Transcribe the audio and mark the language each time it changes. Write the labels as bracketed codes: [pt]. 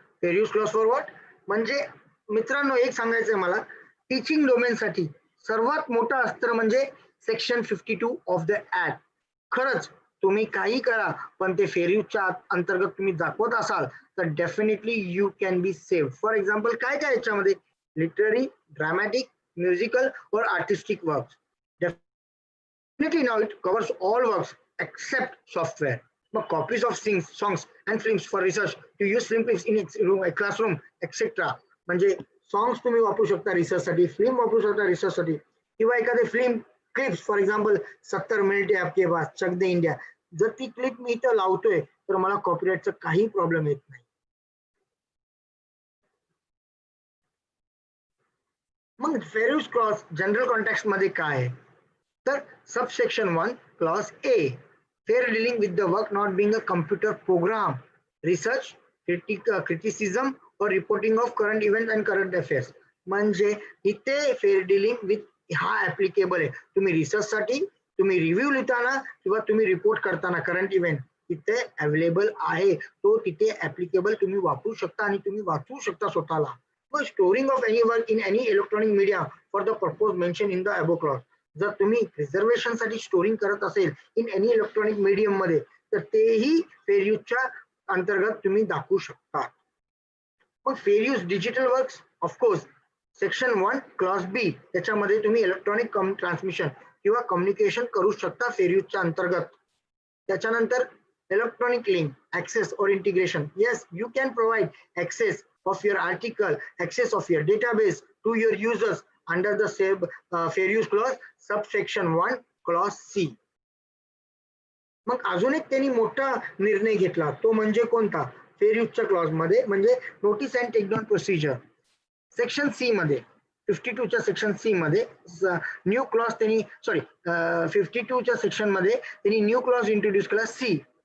[mr] Fair use clause for what म्हणजे मित्रांनो एक सांगायचंय मला, टीचिंग डोमेनसाठी सर्वात मोठं अस्त्र म्हणजे सेक्शन 52 ऑफ द ऍक्ट. खरंच तुम्ही काही करा पण ते फेअर यूजच्या अंतर्गत तुम्ही दाखवत असाल तर [en] Definitely you can be save. [mr] For example काय काय याच्यामध्ये, लिटररी, ड्रामॅटिक, म्युझिकल और artistic works. [en] Definitely now it covers all works except software. Now, copies of songs and films for research, to use film clips in a classroom, etc. [mr] म्हणजे songs तुम्ही वापरू शकता research साठी, film वापरू शकता research साठी, किंवा एखादे फिल्म क्लिप्स फॉर एक्झाम्पल 70 मिनिटे [hi] आपके पास [mr] चक दे इंडिया, जर ती क्लिप मी इथं लावतोय तर मला कॉपीराइटचा काही प्रॉब्लेम येत नाही. मग fair use clause general context मध्ये काय आहे, तर subsection 1 clause A, [en] Fair dealing with the work not being a computer program, research, criticism और reporting of current event and current affairs. [mr] म्हणजे इथे फेअर डीलिंग विथ हा ऍप्लिकेबल आहे. तुम्ही रिसर्च साठी, तुम्ही रिव्ह्यू लिहिताना किंवा तुम्ही रिपोर्ट करताना करंट इव्हेंट तिथे अवेलेबल आहे, तो तिथे ऍप्लिकेबल तुम्ही वापरू शकता आणि तुम्ही वाचू शकता स्वतःला. [en] मग storing of any work in any electronic media for the purpose mention in the above clause. [mr] जर तुम्ही प्रिझर्वेशन साठी स्टोरिंग करत असेल [en] in any electronic medium [mr] मध्ये तर तेही फेअर यूजच्या अंतर्गत तुम्ही दाखवू शकता. मग fair use digital works, of course section 1 clause बी, त्याच्यामध्ये तुम्ही इलेक्ट्रॉनिक ट्रान्समिशन किंवा कम्युनिकेशन करू शकता फेअर यूजच्या अंतर्गत. त्याच्यानंतर इलेक्ट्रॉनिक लिंक, ऍक्सेस और integration. [en] Yes, you can provide access of your article, access of your database to your users under the fair use clause subsection 1 clause C. [mr] मग अजून एक त्यांनी मोठा निर्णय घेतला, तो म्हणजे कोणता, फेअर यूजच्या क्लॉज मध्ये, म्हणजे notice and take down procedure. Section C मध्ये 52 च्या सेक्शन सी मध्ये न्यू क्लॉज त्यांनी 52 च्या सेक्शन मध्ये त्यांनी न्यू क्लॉज इंट्रोड्यूस केला सी.